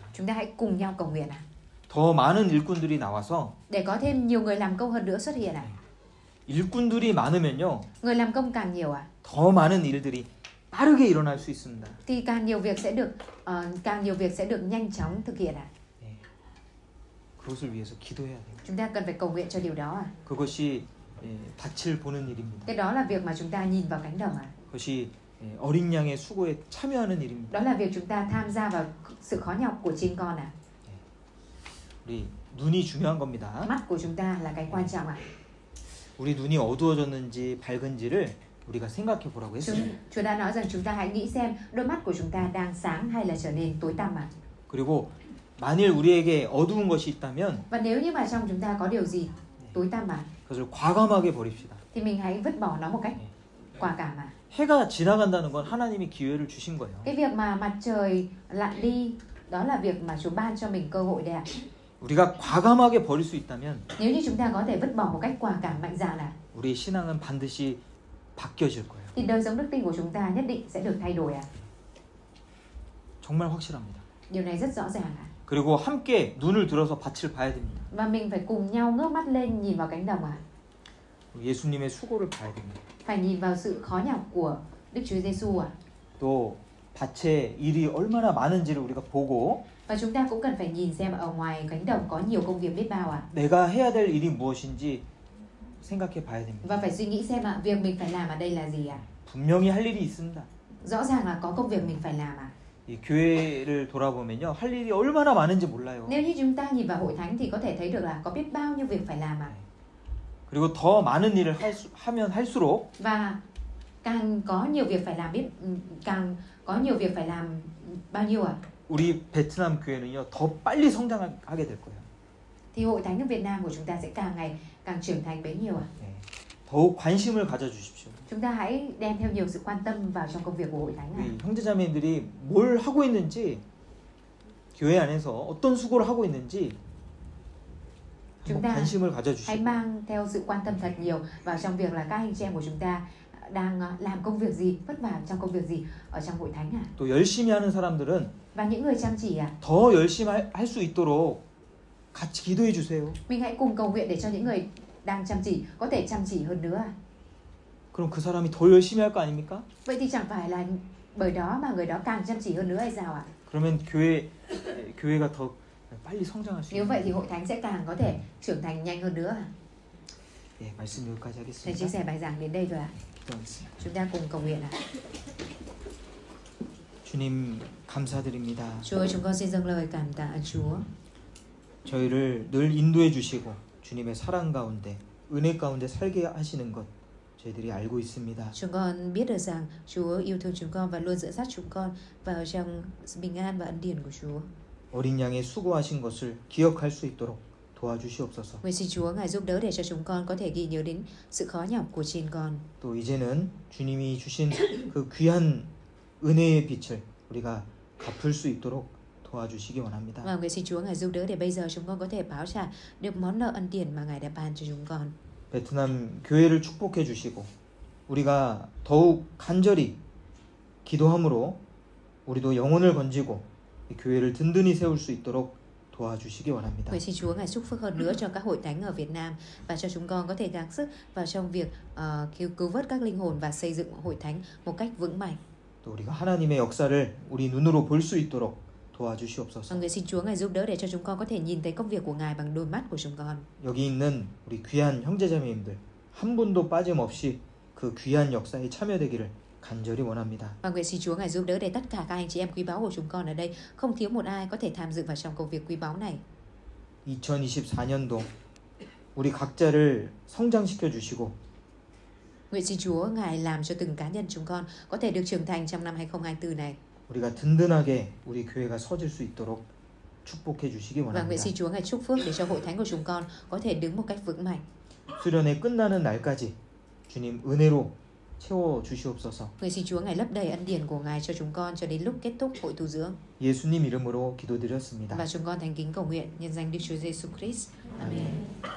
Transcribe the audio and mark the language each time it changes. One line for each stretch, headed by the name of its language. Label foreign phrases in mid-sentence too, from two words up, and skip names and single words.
Vietnamese: Chúng ta hãy cùng nhau cầu nguyện à?
Korean: 더 많은 일꾼들이 나와서
Vietnamese: Để có thêm nhiều người làm công hơn nữa xuất hiện à?
Korean: 일꾼들이 많으면요.
Vietnamese: Người làm công càng nhiều à?
Korean: 더 많은 일들이 빠르게 일어날 수 있습니다.
Vietnamese: Thì càng nhiều việc sẽ được nhanh chóng thực hiện à?
Korean: 그것을 위해서 기도해야 돼요.
Vietnamese: Chúng ta cần phải cầu nguyện cho điều đó à?
Korean: 그것이 밭을 보는 일입니다.
Vietnamese: Cái đó là việc mà chúng ta nhìn vào cánh đồng à?
Korean: 그것이 어린 양의 수고에 참여하는 일입니다.
Vietnamese: Đó là việc chúng ta tham gia vào sự khó nhọc của chiên con à?
Korean: 우리 눈이 중요한 겁니다.
Vietnamese: Mắt của chúng ta là cái quan trọng à?
Korean: 우리 눈이 어두워졌는지 밝은지를 우리가 생각해 보라고 했습니다.
Vietnamese: Chúa đã nói rằng chúng ta hãy nghĩ xem đôi mắt của chúng ta đang sáng hay là trở nên tối tăm à?
Korean: 그리고 만일 우리에게 어두운 것이 있다면
Vietnamese: Và nếu như mà trong chúng ta có điều gì tối tăm mà
Korean: 그것을 과감하게 버립시다.
Vietnamese: thì mình hãy vứt bỏ nó một cách quả cảm mà.
Korean: 해가 지나간다는 건 하나님이 기회를 주신 거예요.
Vietnamese: Cái việc mà mặt trời lặn đi đó là việc mà Chúa ban cho mình cơ hội đấy ạ.
Korean: 우리가 과감하게 버릴 수 있다면
Vietnamese: Nếu như chúng ta có thể vứt bỏ một cách quả cảm mạnh dạn là
Korean: 우리의 신앙은 반드시 바뀌어질 거예요.
Vietnamese: thì đời sống đức tin của chúng ta nhất định sẽ được thay đổi ạ.
Korean: 정말 확실합니다.
Vietnamese: Điều này rất rõ ràng ạ.
Korean: 그리고 함께 눈을 들어서 밭을 봐야 됩니다.
Vietnamese: Và mình phải cùng nhau ngước mắt lên nhìn vào cánh đồng ạ.
Korean: 예수님의 수고를 봐야 됩니다.
Vietnamese: Phải nhìn vào sự khó nhọc của Đức Chúa Giêsu ạ.
Korean: 또 밭에 일이 얼마나 많은지를 우리가 보고
Vietnamese: Và chúng ta cũng cần phải nhìn xem ở ngoài cánh đồng có nhiều công việc biết bao ạ.
Korean: 내가 해야 될 일이 무엇인지 생각해 봐야 됩니다.
Vietnamese: Và phải suy nghĩ xem ạ, việc mình phải làm ở đây là gì ạ.
Korean: 분명히 할 일이 있습니다.
Vietnamese: Rõ ràng là có công việc mình phải làm ạ.
Korean: 이 교회를 돌아보면요, 할 일이 얼마나 많은지 몰라요.
Vietnamese: Nếu như chúng ta nhìn vào hội thánh thì có thể thấy được là có biết bao nhiêu việc phải làm ạ.
Korean: 그리고 더 많은 일을 하면 할수록
Vietnamese: Và càng có nhiều việc phải làm càng có nhiều việc phải làm bao nhiêu ạ?
Korean: 우리 베트남 교회는요, 더 빨리 성장하게 될 거예요.
Vietnamese: Thì hội thánh ở Việt Nam của chúng ta sẽ càng ngày càng trưởng thành bấy nhiêu ạ?
Korean: 더욱 관심을 가져주십시오.
Vietnamese: Chúng ta hãy đem theo nhiều sự quan tâm vào trong công việc của hội thánh ạ.
Korean: 우리 형제자매들이 뭘 하고 있는지, 교회 안에서 어떤 수고를 하고 있는지
Vietnamese: Chúng
Korean: 한번
Vietnamese: ta
Korean: 관심을
Vietnamese: hãy
Korean: 가져주시고
Vietnamese: mang theo sự quan tâm thật nhiều vào trong việc là các anh chị em của chúng ta đang làm công việc gì, vất vả trong công việc gì ở trong hội thánh ạ.
Korean: 또 열심히 하는 사람들은
Vietnamese: Và những người chăm chỉ ạ,
Korean: 더 열심히 할 수 있도록 같이 기도해 주세요.
Vietnamese: mình hãy cùng cầu nguyện để cho những người đang chăm chỉ có thể chăm chỉ hơn nữa ạ.
Korean: 그럼 그 사람이 더 열심히 할 거 아닙니까?
Vietnamese: Vậy thì chẳng phải là bởi đó mà người đó càng chăm chỉ hơn nữa hay sao ạ?
Korean: 그러면 교회가 더 빨리 성장할 수
Vietnamese: Nếu
Korean: 있는.
Vietnamese: vậy thì hội thánh sẽ càng có thể trưởng thành nhanh hơn nữa.
Korean: 예, 말씀 여기까지
Vietnamese: Thầy chia
Korean: 하겠습니다.
Vietnamese: sẻ bài giảng đến đây rồi ạ.
Korean: 기도하겠습니다.
Vietnamese: Chúng ta cùng cầu nguyện ạ.
Korean: 주님 감사드립니다.
Vietnamese: Chúa ơi, chúng con xin dâng lời cảm tạ Chúa.
Korean: 저희를 늘 인도해 주시고 주님의 사랑 가운데 은혜 가운데 살게 하시는 것 저희들이 알고 있습니다.
Vietnamese: Chúng con biết được rằng Chúa yêu thương chúng con và luôn dẫn dắt chúng con vào trong bình an và ân điển của Chúa.
Korean: 어린 양의 수고하신 것을 기억할 수 있도록 도와주시옵소서.
Vietnamese: Nguyện xin Chúa Ngài giúp đỡ để cho chúng con có thể ghi nhớ đến sự khó nhọc của trên con.
Korean: 또 이제는 주님이 주신 그 귀한 은혜의 빛을 우리가 갚을 수 있도록 도와주시기 원합니다.
Vietnamese: Và nguyện xin Chúa Ngài giúp đỡ để bây giờ chúng con có thể báo trả được món nợ ân điển mà Ngài đã ban cho chúng con.
Korean: 베트남 교회를 축복해 주시고 우리가 더욱 간절히 기도함으로 우리도 영혼을 건지고 이 교회를 든든히 세울 수 있도록 도와주시기 원합니다.
Vietnamese: Nguyện xin Chúa Ngài chúc phước hơn nữa cho các hội thánh ở Việt Nam và cho chúng con có thể gắng sức vào trong việc cứu vớt các linh hồn và xây dựng hội thánh một cách vững mạnh.
Korean: 또 우리가 하나님의 역사를 우리 눈으로 볼 수 있도록 도와주시옵소서.
Vietnamese: Và nguyện xin Chúa Ngài giúp đỡ để cho chúng con có thể nhìn thấy công việc của Ngài bằng đôi mắt của chúng con.
Korean: 여기 있는 우리 귀한 형제자매님들 한 분도 빠짐없이 그 귀한 역사에 참여되기를 간절히 원합니다.
Vietnamese: Và nguyện xin Chúa Ngài giúp đỡ để tất cả các anh chị em quý báu của chúng con ở đây không thiếu một ai có thể tham dự vào trong công việc quý báu này.
Korean: 2024년도 우리 각자를 성장시켜 주시고
Vietnamese: Nguyện xin Chúa Ngài làm cho từng cá nhân chúng con có thể được trưởng thành trong năm 2024 này.
Korean: 우리가 든든하게 우리 교회가 서질 수 있도록 축복해 주시기
Vietnamese: Và nguyện
Korean: 원합니다.
Vietnamese: xin Chúa Ngài chúc phước để cho hội thánh của chúng con có thể đứng một cách vững mạnh.
Korean: 수련회 끝나는 날까지 주님 은혜로 채워 주시옵소서.
Vietnamese: Nguyện xin Chúa Ngài lấp đầy ân điển của Ngài cho chúng con cho đến lúc kết thúc hội tu dưỡng.
Korean: 예수님 이름으로 기도드렸습니다.
Vietnamese: Và chúng con thành kính cầu nguyện nhân danh Đức Chúa Giêsu Christ. Amen.